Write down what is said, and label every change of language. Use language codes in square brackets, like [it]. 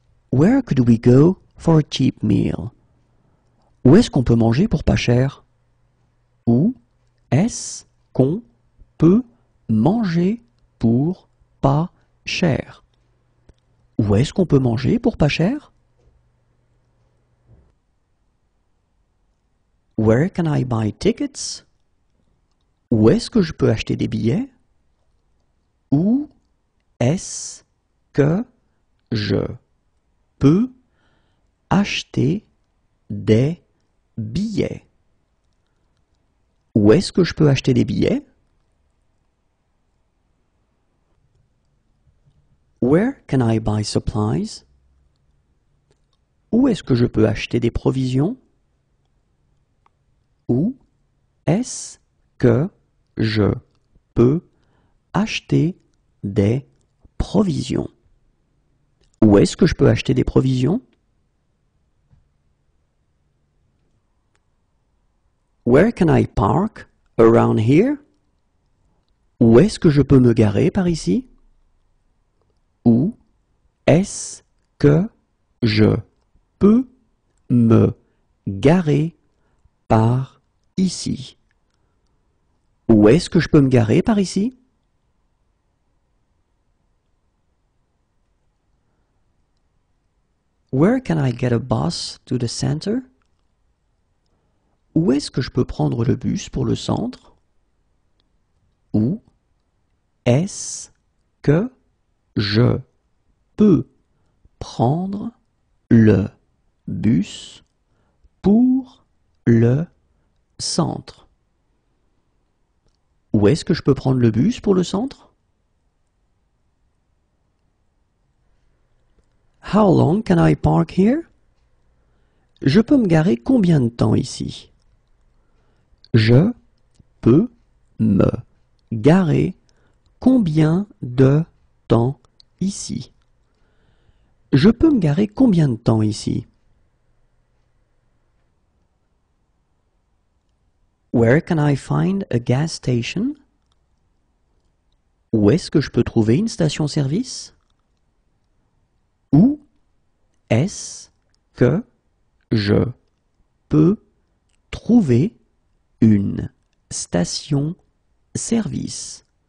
[en] Where could we go for a cheap meal? [fr] Où est-ce qu'on peut manger pour pas cher? Où est-ce qu'on peut manger pour pas cher? Où est-ce qu'on peut manger pour pas cher? [en] Where can I buy tickets? [fr] Où est-ce que je peux acheter des billets? Où est-ce que je peux acheter des billets? Où est-ce que je peux acheter des billets? [en] Where can I buy supplies? [fr] Où est-ce que je peux acheter des provisions? Où est-ce que je peux acheter des provisions? Où est-ce que je peux acheter des provisions? [en] Where can I park around here? [fr] Où est-ce que je peux me garer par ici? Où est-ce que je peux me garer par ici? Où est-ce que je peux me garer par ici? [en] Where can I get a bus to the center? [fr] Où est-ce que je peux prendre le bus pour le centre? Où est-ce que je peux prendre le bus pour le centre? Où est-ce que je peux prendre le bus pour le centre? [en] How long can I park here? [fr] Je peux me garer combien de temps ici? Je peux me garer combien de temps ici? Je peux me garer combien de temps ici? [en] Where can I find a gas station? [fr] Où est-ce que je peux trouver une station-service? Où est-ce que je peux trouver une station-service?